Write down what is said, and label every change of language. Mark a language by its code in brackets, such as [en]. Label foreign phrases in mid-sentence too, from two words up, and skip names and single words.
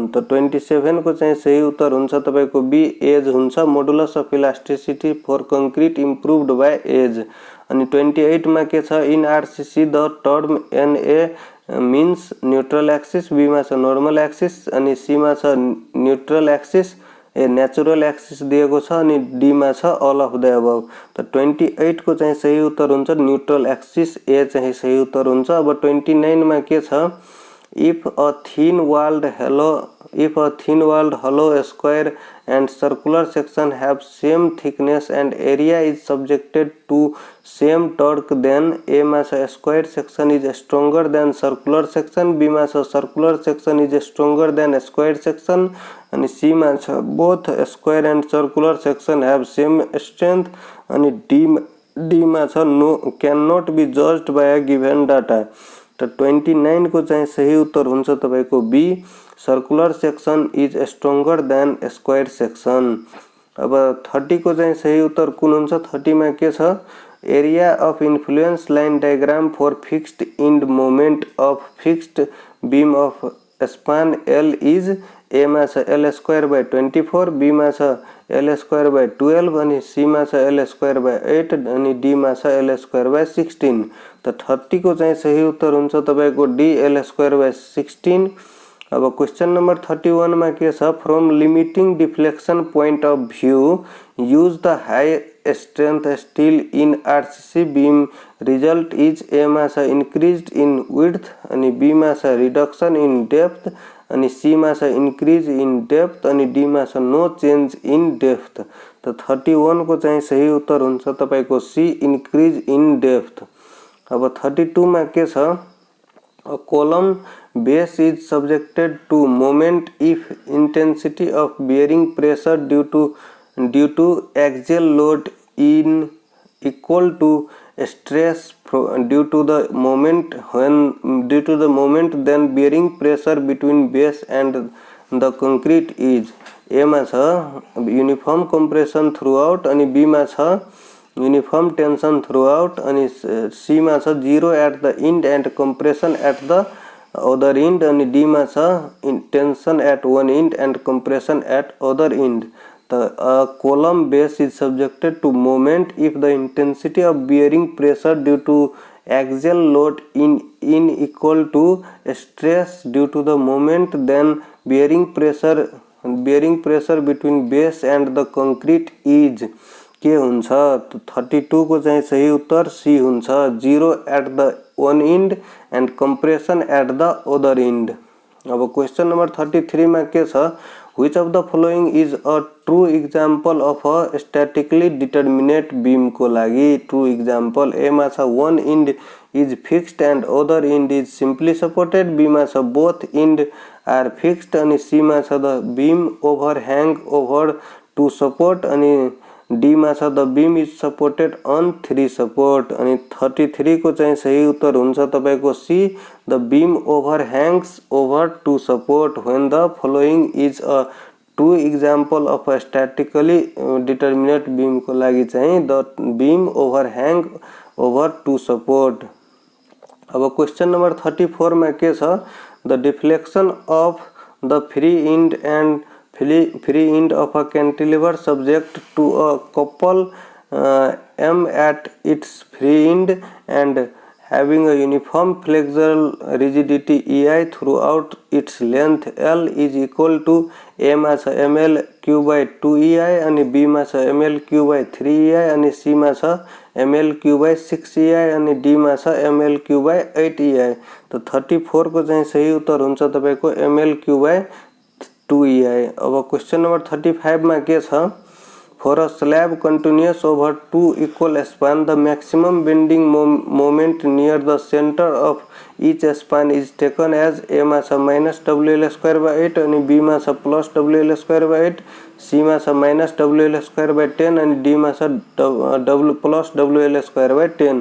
[ne] तो 27 को चाहिँ सही उत्तर हुन्छ तपाईको बी, एज हुन्छ, [en] modulus of elasticity for concrete improved by age. [ne] अनि 28 मा के छ, [en] in RCC the term NA means neutral axis, बी [ne] मा छ [en] normal axis, [ne] अनि सी मा छ [en] neutral axis, A natural axis [ne] दिएको छ, अनि डी मा छ [en] all of the above. [ne] तो 28 को चाहिँ सही उत्तर हुन्छ [en] neutral axis, [ne] ए चाहिँ सही उत्तर हुन्छ। अब 29 मा के छ, [en] if a thin walled hollow square and circular section have same thickness and area is subjected to same torque, then A [ne] मा छ [en] square section is stronger than circular section, B [ne] मा छ [en] circular section is stronger than square section, [ne] अनि C मा छ [en] both square and circular section have same strength, [ne] अनि D मा छ [en] no cannot be judged by a given data। [ne] तो 29 को चाहिँ सही उत्तर हुन्छ तपाईको बी, [en] circular section is stronger than square section. [ne] अब 30 को चाहिँ सही उत्तर कुन हुन्छ? 30 मा के छ, [en] area of influence line diagram for fixed end moment of fixed beam of span L is, A [ne] मा छ [en] L square by 24, बी [ne] मा छ [en] L square by 12, [ne] अनि सी मा छ [en] L square by 8, [ne] अनि डी मा छ [en] L square by 16. [ne] तो 30 को चाहिँ सही उत्तर हुन्छ तपाईको डी, [en] L square by 16. [ne] अब [en] question number [ne] 31 मा के छ, [en] from limiting deflection point of view use the high strength steel in RCC beam result is, A [ne] मा छ [en] increased in width, [ne] अनि बी मा छ [en] reduction in depth, [ne] अनि सी मा छ [en] increase in depth, [ne] अनि डी मा छ [en] no change in depth. [ne] तो 31 को चाहिँ सही उत्तर हुन्छ तपाईको सी, [en] increase in depth. [ne] अब 32 मा के छ, [en] a column base is subjected to moment if intensity of bearing pressure due to axial load in equal to stress due to the moment then bearing pressure between base and the concrete is, ए [ne] मा छ [en] uniform compression throughout, [ne] अनि बी मा छ [en] uniform tension throughout [ne] अनि सी मा छ [en] 0 at the end and compression at the other end [ne] अनि डी मा छ [en] tension at one end and compression at other end. The column base is subjected to moment if the intensity of bearing pressure due to axial load in equal to stress due to the moment, then bearing pressure between base and the concrete is [ne] के हुन्छ। 32 को चाहिँ सही उत्तर सी हुन्छ [en] 0 at the one end and compression at the other end. अब question number 33 [ne] मा के छ [en] Which of the following is a true example of a statically determinate beam [ne] को लागि [en] true example? A [ne] मा छ [en] one end is fixed and other end is simply supported, B [ne] मा छ [en] both end are fixed [ne] अनि C मा छ [en] the beam overhang over two support [ne] अनि D मा छ the beam is supported on three support अनि 33 को चाहिँ सही उत्तर हुन्छ तपाईको [en] C the beam overhangs over two support when the following is a true example of a statically determinate beam [ne] को लागि चाहिँ [en] the beam overhang over two support। अब question number 34 [ne] मा के छ [en] the deflection of the free end of a cantilever subject to a couple m at its free end and having a uniform flexural rigidity EI throughout its length L is equal to A [ne] मा छ [en] ml q by 2 EI [ne] अनि B मा छ [en] ml q by 3 EI [ne] अनि C मा छ [en] ml q by 6 EI [ne] अनि D मा छ [en] ml q by 8 EI। [ne] तो 34 को चाहिँ सही उत्तर हुन्छ तपाईको [en] ml q by 2 EI। अब question number 35 [ne] मा के छ [en] For a slab continuous over two equal span, the maximum bending moment near the center of each span is taken as A [ne] मा छ [en] minus WL square by 8 [ne] अनि B मा छ [en] plus WL square by 8, C [ne] मा छ [en] minus WL square by 10 [ne] अनि D मा छ [en] plus WL square by 10।